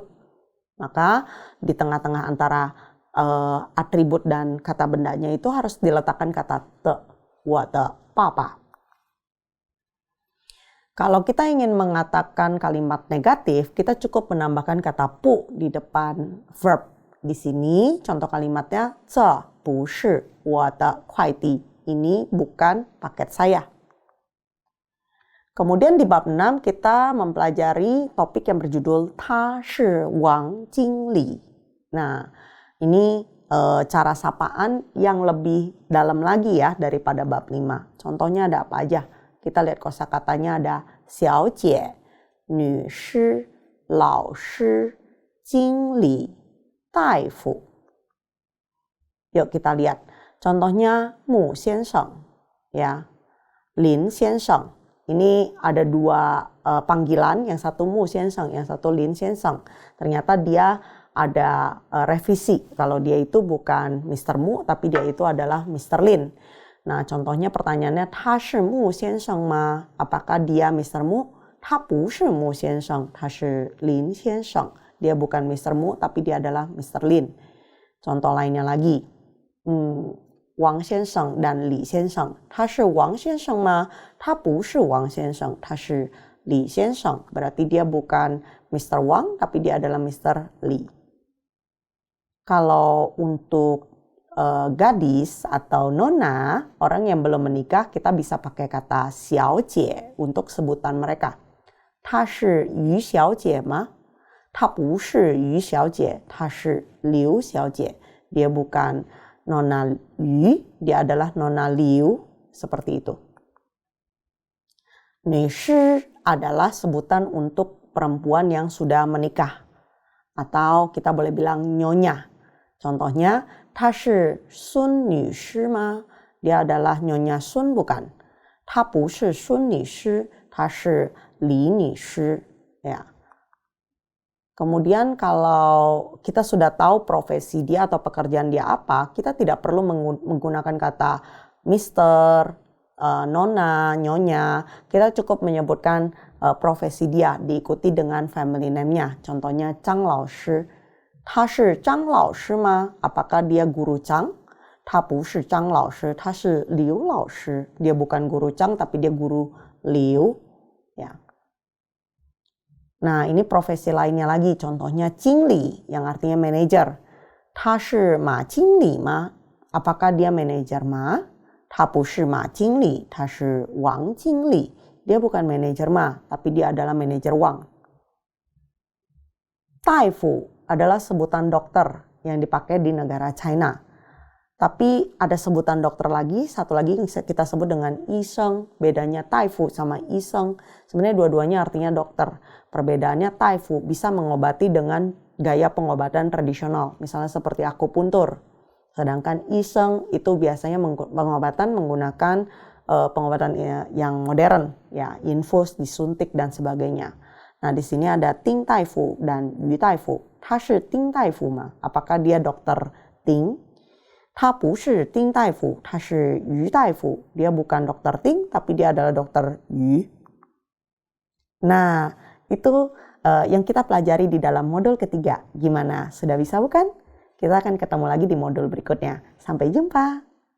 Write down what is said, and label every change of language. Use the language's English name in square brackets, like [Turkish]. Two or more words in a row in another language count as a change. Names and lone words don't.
[Indonesian] Maka di tengah-tengah antara atribut dan kata bendanya itu harus diletakkan kata te, [Chinese] 我的爸爸. [Indonesian] Kalau kita ingin mengatakan kalimat negatif, kita cukup menambahkan kata pu di depan verb. Di sini contoh kalimatnya, [Chinese] 这不是我的快递. [Indonesian] Ini bukan paket saya. Kemudian di bab 6 kita mempelajari topik yang berjudul [Chinese] 他是王经理. [Indonesian] Nah, ini cara sapaan yang lebih dalam lagi ya daripada bab 5. Contohnya ada apa aja? Kita lihat kosakatanya ada [Chinese] 小姐, 女士, 老师, 经理, 大夫. [Indonesian] Yuk kita lihat. Contohnya [Chinese] 穆先生, [Indonesian] ya, [Chinese] 林先生. [Indonesian] Ini ada dua panggilan, yang satu [Chinese] 穆先生, [Indonesian] yang satu [Chinese] 林先生. [Indonesian] Ternyata dia ada revisi. Kalau dia itu bukan Mr. Mu, tapi dia itu adalah Mr. Lin. Nah, contohnya pertanyaannya, [Chinese] 他是穆先生吗? [Indonesian] Apakah dia Mr. Mu? [Chinese] 他不是穆先生, 他是林先生. [Indonesian] Dia bukan Mr. Mu, tapi dia adalah Mr. Lin. Contoh lainnya lagi, Wang 先生 dan Li 先生. [Chinese] 他是王先生吗? 他不是王先生, 他是李先生. [Indonesian] Berarti dia bukan Mr. Wang, tapi dia adalah Mr. Li. Kalau untuk gadis atau nona, orang yang belum menikah, kita bisa pakai kata 小姐 untuk sebutan mereka. [Chinese] 她是于小姐吗? 她不是于小姐, 她是刘小姐. [Indonesian] Dia bukan nona Yu, dia adalah nona Liu, seperti itu. 女士 adalah sebutan untuk perempuan yang sudah menikah. Atau kita boleh bilang nyonya. Contohnya, [Chinese] 她是孙女士吗? [Indonesian] Dia adalah nyonya Sun, bukan? [Chinese] 她不是孙女士, 她是李女士. [Indonesian] Ya. Kemudian kalau kita sudah tahu profesi dia atau pekerjaan dia apa, kita tidak perlu menggunakan kata Mister, Nona, Nyonya. Kita cukup menyebutkan profesi dia diikuti dengan [English] family name- [Indonesian] nya. Contohnya Zhang Laoshi. [Chinese] 他是张老师吗? [Indonesian] Apakah dia guru Zhang? [Chinese] 他不是张老师, 他是刘老师. [Indonesian] Dia bukan guru Zhang, tapi dia guru Liu. Ya. Nah, ini profesi lainnya lagi. Contohnya 经理, yang artinya manager. [Chinese] 他是马经理吗? [Indonesian] Apakah dia manager Ma? [Chinese] 他不是马经理, 他是王经理. [Indonesian] Dia bukan manager Ma, tapi dia adalah manager Wang. 大夫 adalah sebutan dokter yang dipakai di negara China. Tapi ada sebutan dokter lagi, satu lagi yang kita sebut dengan Yisheng. Bedanya Taifu sama Yisheng, sebenarnya dua-duanya artinya dokter. Perbedaannya Taifu bisa mengobati dengan gaya pengobatan tradisional, misalnya seperti akupuntur. Sedangkan Yisheng itu biasanya pengobatan menggunakan pengobatan yang modern, ya, infus, disuntik dan sebagainya. Nah, di sini ada Ting Taifu dan Yu Taifu. [Chinese] 他是丁大夫吗? [Indonesian] Apakah dia dokter Ting? [Chinese] 他不是丁大夫, 他是于大夫. [Indonesian] Dia bukan dokter Ting, tapi dia adalah dokter Yu. Nah, itu yang kita pelajari di dalam modul ketiga. Gimana? Sudah bisa bukan? Kita akan ketemu lagi di modul berikutnya. Sampai jumpa!